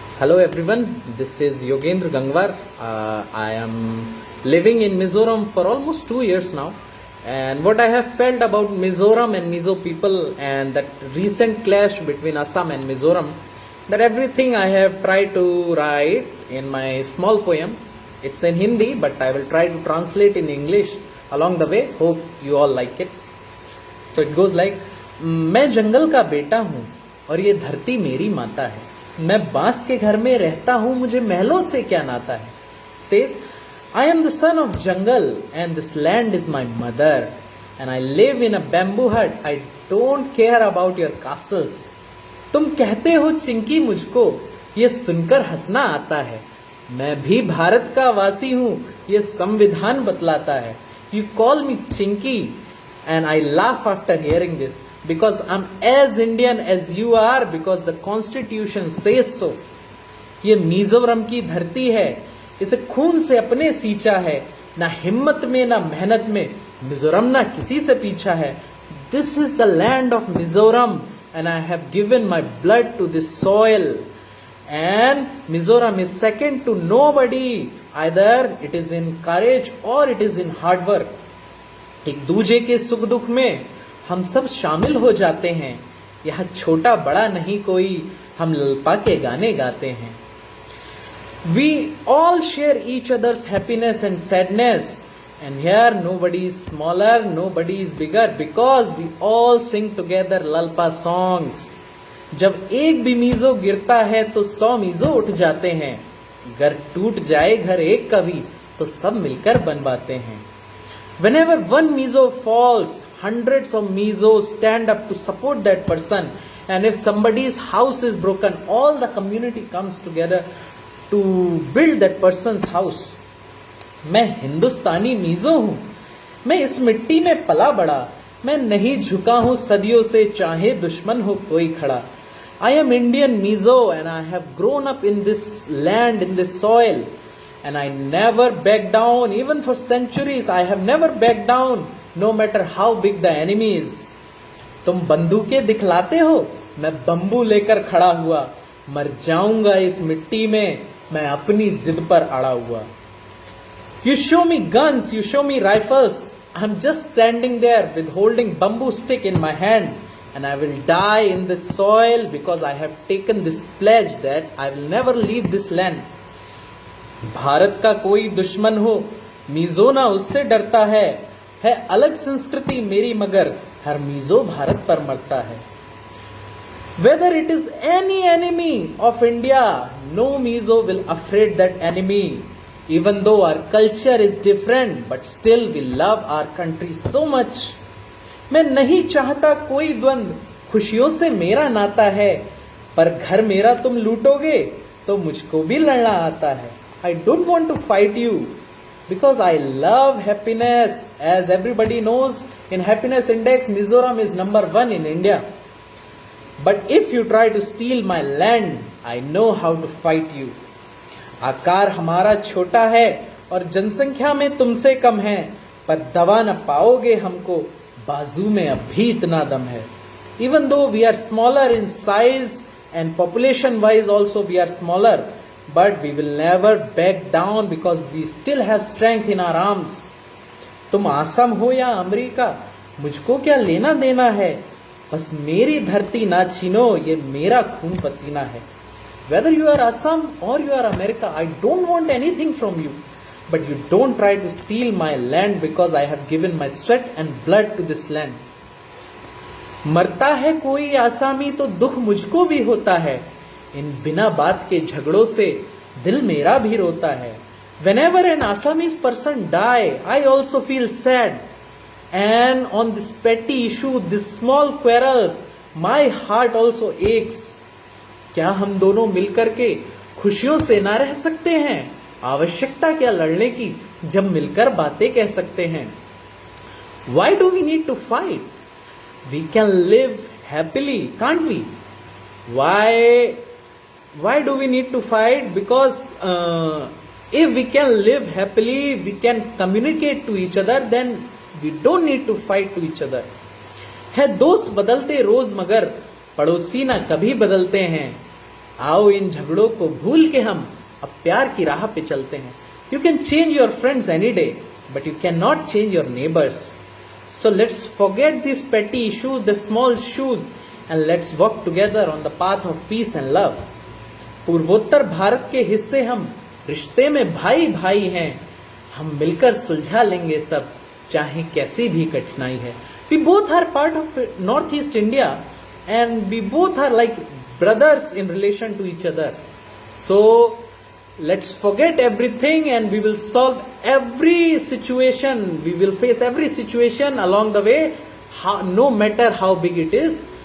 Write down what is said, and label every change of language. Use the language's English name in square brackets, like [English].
[English] Hello everyone, this is Yogendra Gangwar. I am living in Mizoram for almost 2 years now, and what I have felt about Mizoram and Mizo people and that recent clash between Assam and Mizoram, that everything I have tried to write in my small poem. It's in Hindi, but I will try to translate in English along the way. Hope you all like it. So it goes like, [Hindi] मैं जंगल का बेटा हूँ और ये धरती मेरी माता है. मैं बांस के घर में रहता हूँ, मुझे महलों से क्या नाता है. [English] Says, I am the son of jungle and this land is my mother and I live in a bamboo hut. I don't care about your castles. [Hindi] तुम कहते हो चिंकी, मुझको ये सुनकर हंसना आता है. मैं भी भारत का वासी हूँ, ये संविधान बतलाता है. [English] You call me chinky and I laugh after hearing this because I'm as Indian as you are because the constitution says so. [Hindi] ये मिजोरम की धरती है, इसे खून से अपने सींचा है. ना हिम्मत में ना मेहनत में मिजोरम ना किसी से पीछा है. [English] This is the land of Mizoram and I have given my blood to this soil. And Mizoram is second to nobody. Either it is in courage or it is in hard work. [Hindi] एक दूजे के सुख दुख में हम सब शामिल हो जाते हैं. यहाँ छोटा बड़ा नहीं कोई, हम ललपा के गाने गाते हैं. [English] We all share each other's happiness and sadness. And here nobody is smaller, nobody is bigger because we all sing together lalpa songs. [Hindi] जब एक भी मीजो गिरता है तो 100 मीजो उठ जाते हैं. घर टूट जाए घर एक का भी तो सब मिलकर बनवाते हैं. [English] Whenever one mizo falls, hundreds of mizos stand up to support that person. And if somebody's house is broken, all the community comes together to build that person's house. [Hindi] मैं हिंदुस्तानी मीजो हूँ, मैं इस मिट्टी में पला बड़ा. मैं नहीं झुका हूँ सदियों से, चाहे दुश्मन हो कोई खड़ा. [English] I am Indian mizo and I have grown up in this land, in this soil. And I never back down, even for centuries. I have never backed down, no matter how big the enemy is. [Hindi] तुम बंदूकें दिखलाते हो, मैं bamboo लेकर खड़ा हुआ. मर जाऊंगा इस मिट्टी में, मैं अपनी जिद पर अड़ा हुआ. [English] You show me guns, you show me rifles. I'm just standing there with holding bamboo stick in my hand. And I will die in this soil because I have taken this pledge that I will never leave this land. [Hindi] Bharat का कोई दुश्मन हो, meso ना उससे डरता है अलग संस्कृति मेरी मगर हर मीजो भारत पर मरता है. [English] Whether it is any enemy of India, no mizo will afraid that enemy. Even though our culture is different, but still we love our country so much. [Hindi] मैं नहीं चाहता कोई द्वंद, खुशियों से मेरा नाता है. पर घर मेरा तुम लूटोगे तो मुझको भी लड़ना आता है. [English] I don't want to fight you because I love happiness. As everybody knows, in happiness index, Mizoram is number 1 in India. But if you try to steal my land, I know how to fight you. [Hindi] आकार हमारा छोटा है और जनसंख्या में तुमसे कम है, पर दबा न पाओगे हमको, बाजू में अब भी इतना दम है. [English] Even though we are smaller in size and population wise also we are smaller, but we will never back down because we still have strength in our arms. [Hindi] तुम आसम हो या अमेरिका, मुझको क्या लेना देना है, बस मेरी धरती ना छीनो, ये मेरा खून पसीना है. [English] Whether you are Assam or you are America, I don't want anything from you, but you don't try to steal my land because I have given my sweat and blood to this land. [Hindi] मरता है कोई आसामी तो दुख मुझको भी होता है. इन बिना बात के झगड़ों से दिल मेरा भी रोता है. [English] Whenever an Assamese person die, I also feel sad. And on this petty issue, this small quarrels, my heart also aches. [Hindi] क्या हम दोनों मिलकर के खुशियों से ना रह सकते हैं? आवश्यकता क्या लड़ने की जब मिलकर बातें कह सकते हैं. [English] Why do we need to fight? We can live happily, can't we? Why do we need to fight? Because if we can live happily, we can communicate to each other, then we don't need to fight to each other. [Hindi] है दोस्त बदलते रोज मगर पड़ोसी ना कभी बदलते हैं. आओ इन झगड़ों को भूल के हम अब प्यार की राह पे चलते हैं. [English] You can change your friends any day, but you cannot change your neighbors. So let's forget these petty issues, the small issues, and let's walk together on the path of peace and love. [Hindi] पूर्वोत्तर भारत के हिस्से हम, रिश्ते में भाई भाई हैं. हम मिलकर सुलझा लेंगे सब, चाहे कैसी भी कठिनाई है. [English] We both are part of Northeast India, and we both are like brothers in relation to each other. So let's forget everything and we will solve every situation. We will face every situation along the way, no matter how big it is.